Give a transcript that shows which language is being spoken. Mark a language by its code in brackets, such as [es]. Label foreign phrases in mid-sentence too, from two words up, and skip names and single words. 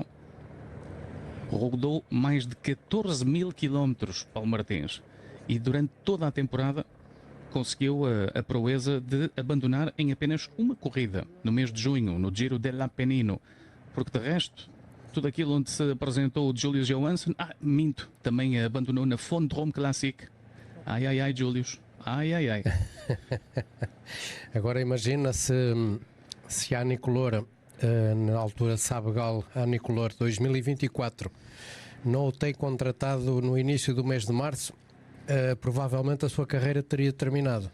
[pt] Rodou mais de 14 mil quilómetros, Paulo Martins, e durante toda a temporada conseguiu a proeza de abandonar em apenas uma corrida, no mês de junho, no Giro dell'Appennino, porque de resto, tudo aquilo onde se apresentou o Julius Johansson, minto, também abandonou na Fondrom Classic. Ai, ai, ai, Julius, ai, ai, ai. Agora imagina se a Anicolor, na altura Sabegal Anicolor 2024, não o tem contratado no início do mês de março, provavelmente a sua carreira teria terminado.